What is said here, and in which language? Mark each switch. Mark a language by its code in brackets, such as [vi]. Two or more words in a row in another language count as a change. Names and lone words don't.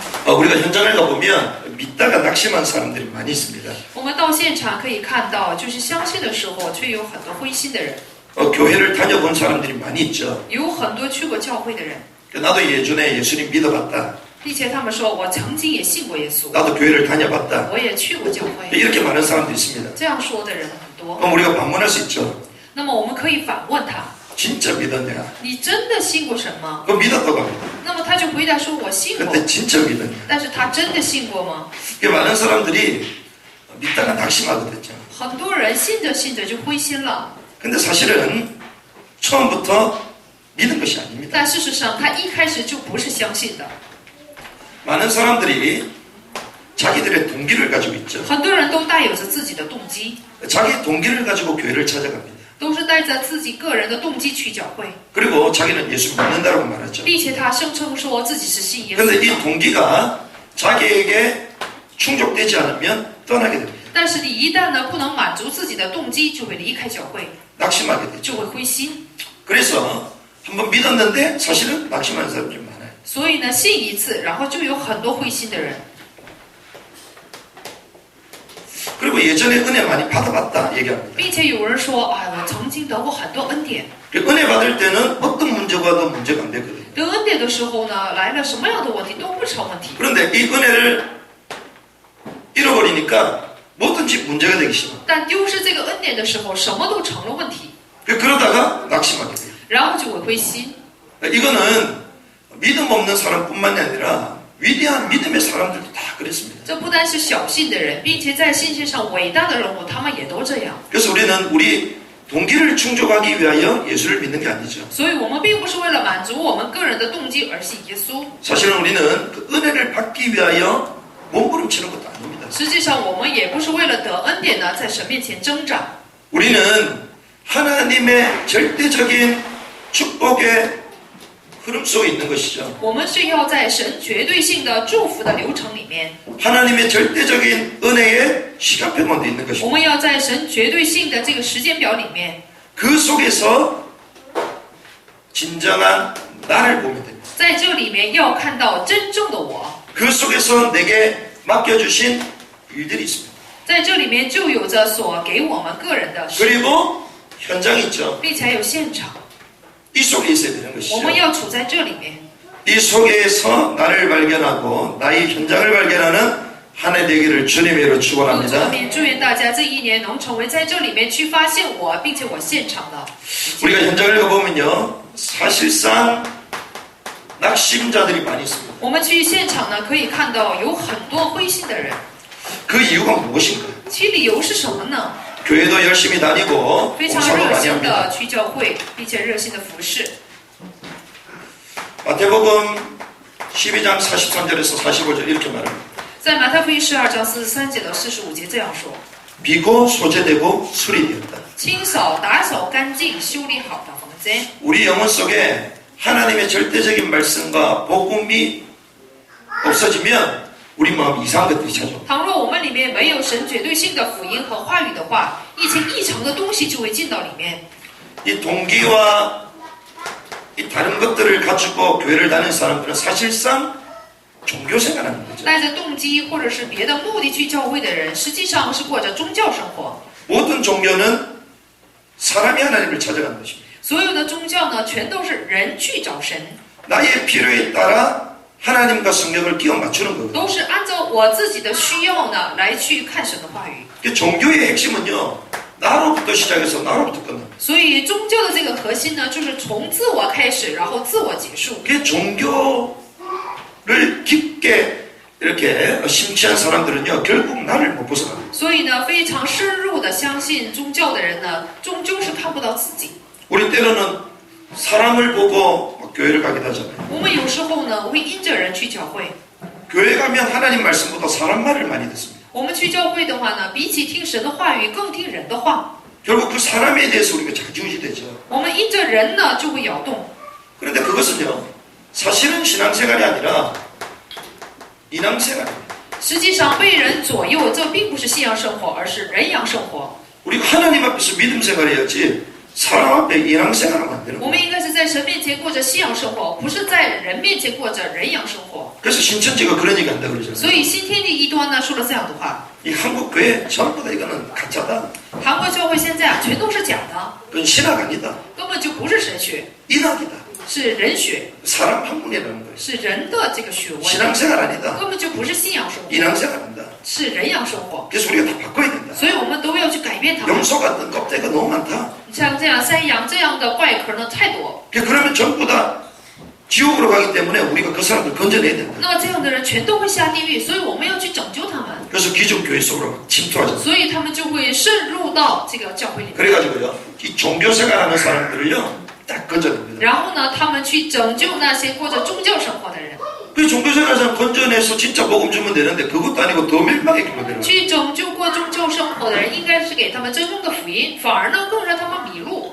[ko] 우리가 현장을 가보면 믿다가 낙심한 사람들이 많이 있습니다. [zh] 我们到现场可以看到，就是相信的时候，却有很多灰心的人， [ko] 교회를 다녀본 사람들이 많이 있죠. [zh] 有很多去过教会的人， [ko] 나도 예전에 예수님 믿어봤다. [zh] 并且他们说，我曾经也信过耶稣， [ko] 나도 교회를 다녀봤다. [zh] 我也去过教会。 [ko] 이렇게 많은 사람들이 있습니다. [zh] 这样说的人很多。 [ko] 그럼 우리가 반문할 수 있죠. [zh] 那么我们可以反问他： [ko] 진짜 믿었냐? [zh] 你真的信过神吗？ [ko] 그 믿었다고 합니다. [zh] 那么他就回答说：我信过。 [ko] 근데 진짜 믿었냐? [zh] 但是他真的信过吗？ [ko] 많은 사람들이 믿다가 낙심하거든요. [zh] 很多人信着信着就灰心了。 [ko] 근데 사실은 처음부터 믿은 것이 아닙니다. [zh] 但事实上，他一开始就不是相信的。 [ko] 많은 사람들이 자기들의 동기를 가지고 있죠. [zh] 很多人都带有着自己的动机， [ko] 자기 동기를 가지고 교회를 찾아갑니다. [zh] 都是带着自己个人的动机去教会， [ko] 그리고 자기는 예수 믿는다고 말하죠. [zh] 并且他声称说自己是信耶稣 [ko] 그런데 이 [zh] 的。 [ko] 동기가 자기에게 충족되지 않으면 떠나게 됩니다. [zh] 但是你一旦呢不能满足自己的动机，就会离开教会， [ko] 낙심하게 [zh] 就 [ko] 되죠. [zh] 会灰心。 [ko] 그래서 한번 믿었는데 사실은 낙심하는 사람들이 많아요. [zh] 所以呢，信一次，然后就有很多灰心的人。 [ko] 그리고 예전에 은혜 많이 받아봤다 얘기합니다. [zh] 并且有人说，哎，我曾经得过很多恩典。 [ko] 은혜 받을 때는 어떤 문제가 와도 문제가 안 되거든요. [zh] 得恩典的时候呢，来了什么样的问题都不成问题。 [ko] 그런데 이 은혜를 잃어버리니까 뭐든지 문제가 되기 싫어. [zh] 但丢失这个恩典的时候，什么都成了问题， [ko] 그러다가 낙심하게 돼요. [zh] 然后就会灰心。 [ko] 이거는 믿음 없는 사람뿐만이 아니라 위대한 믿음의 사람들도 다 그랬습니다. [zh] 这不单是小信的人，并且在信心上伟大的人物，他们也都这样。 [ko] 그래서 우리는 우리 동기를 충족하기 위하여 예수를 믿는 게 아니죠. [zh] 所以我们并不是为了满足我们个人的动机而信耶稣。 [ko] 사실은 우리는 그 은혜를 받기 위하여 몸부림치는 것도 아닙니다. [zh] 实际上，我们也不是为了得恩典呢，在神面前挣扎。 [ko] 우리는 하나님의 절대적인 축복의 흐름 속에 있는 것이죠. [zh] 我们是要在神绝对性的祝福的流程里面， [ko] 하나님의 절대적인 은혜의 시간표만도 있는 [zh] 我 [ko] 것이죠. [zh] 们要在神绝对性的这个时间表里面， [ko] 그 속에서 진정한 나를 보면 됩니다. [zh] 在这里面要看到真正的我， [ko] 그 속에서 내게 맡겨주신 일들이 있습니다. [zh] 在这里面就有着所给我们个人的事， [ko] 그리고 현장이 있죠. [zh] 并且还有现场， [ko] 이 속에 있어야 되는 [zh] 我 [ko] 것이죠. [zh] 们要处在这里面。 [ko] 이 속에서 나를 발견하고 나의 현장을 발견하는 한 해 되기를 주님의 이름으로 [zh] 从这 [ko] 축원합니다. [zh] 里面祝愿大家这一年能成为在这里面去发现我，并且我现场的。 [ko] 우리가 현장을 가보면요, 사실상 낙심자들이 많이 있습니다. [zh] 我们去现场呢，可以看到有很多灰心的人， [ko] 그 이유가 무엇인가요? [zh] 其理由是什么呢？ [ko] 교회도 열심히 다니고 [zh] 非常 [ko] 봉사도 [zh] 热 [ko] 많이 [zh] 心 [ko] 합니다. [zh] 的去教会，并且热心的服侍。 [ko] 마태복음 12장 43절에서 45절 이렇게 말합니다. [zh] 在马太福音12章43节到45节这样说： [ko] 비고 소재되고 수리되었다. [zh] 清扫、打扫干净、修理好的房间。 [ko] 우리 영혼 속에 하나님의 절대적인 말씀과 복음이 없어지면 우리 마음 이상한 것들이 찾아옵니다. [zh] 倘若我们里面没有神绝对性的福音和话语的话，一些异常的东西就会进到里面。 [ko] 이 동기와 이 다른 것들을 가지고 교회를 다니는 사람들은 사실상 종교 생활하는 거죠. [zh] 带着动机或者是别的目的去教会的人，实际上是过着宗教生活。 [ko] 모든 종교는 사람이 하나님을 찾아가는 것입니다. [zh] 所有的宗教呢，全都是人去找神， [ko] 나의 필요에 따라 하나님과 성경을 끼워 맞추는 거예요. [zh] 都是按照我自己的需要呢来去看神的话语。 [ko] 그 종교의 핵심은요, 나로부터 시작해서 나로부터 끝납니다. [zh] 所以宗教的这个核心呢，就是从自我开始，然后自我结束。 [ko] 그 종교를 깊게 이렇게 심취한 사람들은요, 결국 나를 못 벗어납니다. [zh] 所以呢，非常深入的相信宗教的人呢，终究是看不到自己。 [ko] 우리 때로는 사람을 보고 막 교회를 가기도 하잖아요. [zh] 我们有时候呢，会因着人去教会。 [ko] 교회 가면 하나님 말씀보다 사람 말을 많이 듣습니다. [zh] 我们去教会的话呢，比起听神的话语，更听人的话。 [ko] 결국 그 사람에 대해서 우리가 자기중시 되죠. [zh] 我们因着人呢，就会摇动。 [ko] 그런데 그것은요, 사실은 신앙생활이 아니라 인앙생활입니다. [zh] 实际上被人左右，这并不是信仰生活，而是人养生活。 [ko] 우리가 하나님 앞에서 믿음 생활해야지 사람 앞에 인앙생활하면 안 되는 [zh] 我 [ko] 거예요. [zh] 们应该是在在神面前过着信仰生活，不是在人面前过着人样生活。 [ko] 그래서 신천지가 그런 얘기 한다고 [zh] 所 [ko] 그러잖아요. [zh] 以新天地一端呢说了这样的话， [ko] 이 한국 교회 전부 다 이거는 가짜다. [zh] 韩国教会现在全都是假的， [ko] 그건 신학 아니다. [zh] 根本就不是神学， [ko] 인학이다. [zh] 是人学， [ko] 사람 학문이라는 거예요. [zh] 是人的这个学问， [ko] 신앙생활 아니다. [zh] 根本就不是信仰生活， [ko] 인학생활입니다. [zh] 是人样生活。 [ko] 그래서 우리가 다 바꿔야 된다. [zh] 所以我们都要去改变它们。 [ko] 염소 같은 껍데기가 너무 많다. [zh] 像这样山羊这样的怪壳呢太多， [ko] 그러면 전부 다 지옥으로 가기 때문에 우리가 그 사람들 건져내야 된다. [zh] 那么这样的人全都会下地狱，所以我们要去拯救他们， [ko] 그래서 기존 교회 속으로 침투하죠. [zh] 所以他们就会渗入到这个教会里面。 [ko] 그래가지고요, 이 종교생활하는 사람들을요, 딱 건져냅니다. [zh] 然后呢，他们去拯救那些过着宗教生活的人， [ko] 그 종교생활에서 건져내서 진짜 복음 주면 되는데 그것도 아니고 더 멸망의 길로 내려가요. [zh] 去拯救过宗教生活的人，应该是给他们真正的福音，反而呢更让他们迷路。